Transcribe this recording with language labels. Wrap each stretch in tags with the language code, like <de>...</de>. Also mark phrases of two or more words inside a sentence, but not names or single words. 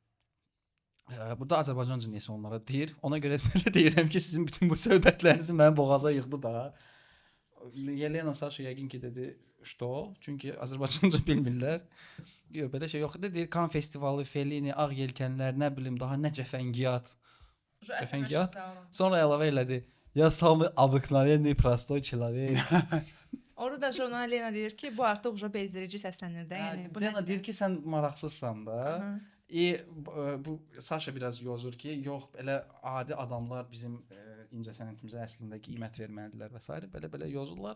<az>Burada Azərbaycanca nəsə onlara deyir. Ona görə belə deyirəm ki, sizin bütün bu söhbətlərinizi mənim boğaza yığdı da. Yelena Saşa yəqin ki dedi, "Что?" Çünki Azərbaycanca bilmirlər. Yox, belə şey yox idi. Deyir, Kan festivalı, Fellini, Ağ yelkənlər, nə bilim daha nə cəfəngiyat. Cəfəngiyat. Sonra əlavə elədi.</az> <ru>"Я самый обыкновенный простой человек."</ru> <az>Orada da ona Lena deyir ki, bu artıq uca bezdirici səslənir də, yəni bu Lena deyir ki, sən maraqsızsan da. Aha. Bu Saşa biraz yozur ki, yox, elə adi adamlar bizim incə sənətimizə əslində qiymət verməlidirlər və s. belə yozurlar.</az>